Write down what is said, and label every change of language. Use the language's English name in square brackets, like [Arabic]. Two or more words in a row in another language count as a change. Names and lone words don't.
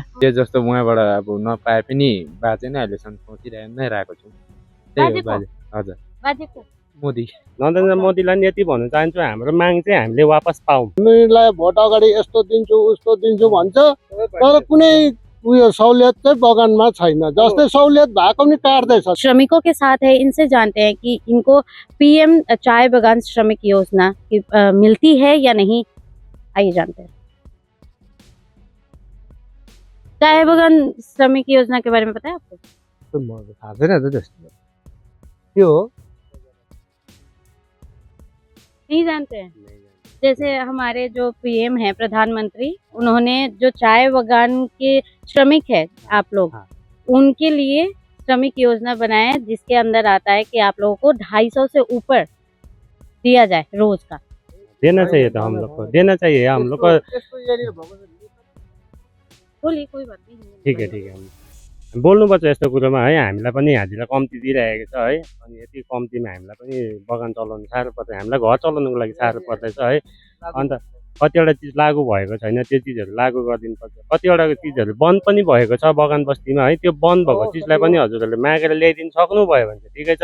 [Nepali] जे जस्तो उहाँबाट अब नपाए पनि बाजे नै अहिलेसम्म सोचिरहेको नै रहेको छु। त्यही हो बाजे। हजुर बाजेको मोदी नरेन्द्र मोदीलाई नि यति भन्न चाहन्छु, हाम्रो माग चाहिँ हामीले वापस पाऊँ। हामीलाई भोट अगाडि यस्तो दिन्छु उस्तो दिन्छु भन्छ, तर कुनै उयो सहुलियत चाहिँ बगानमा छैन। जस्तै सहुलियत भएको नि काट्दैछ। [Hindi] श्रमिकों के साथ है, इनसे जानते हैं कि इनको पीएम चाय बगान श्रमिक योजना मिलती है या नहीं। आइए जानते हैं। चाय बगान श्रमिक योजना के बारे में पता है आपको? [Nepali] थाहा छैन त्यस्तो के हो, [Hindi] नहीं जानते हैं। जैसे हमारे जो पीएम है प्रधानमंत्री, उन्होंने जो चाय बगान के श्रमिक है आप लोग, उनके लिए श्रमिक योजना बनाया है, जिसके अंदर आता है कि आप लोगों को 250 से ऊपर दिया जाए रोज का। देना चाहिए तो हम लोग को देना चाहिए, हम लोग को। बोलिए, कोई बात नहीं। [Nepali] ठिक है बोल्नुपर्छ यस्तो कुरोमा है। हामीलाई पनि हाजिरा कम्ती दिइरहेको छ है। अनि यति कम्तीमा हामीलाई पनि बगान चलाउनु साह्रो पर्छ, हामीलाई घर चलाउनुको लागि साह्रो पर्दैछ है। अन्त कतिवटा चिज लागू भएको छैन, त्यो चिजहरू लागू गरिदिनुपर्छ। कतिवटा चिजहरू बन्द पनि भएको छ बगान बस्तीमा है। त्यो बन्द भएको चिजलाई पनि हजुरहरूले मागेर ल्याइदिनु सक्नुभयो भने चाहिँ ठिकै छ।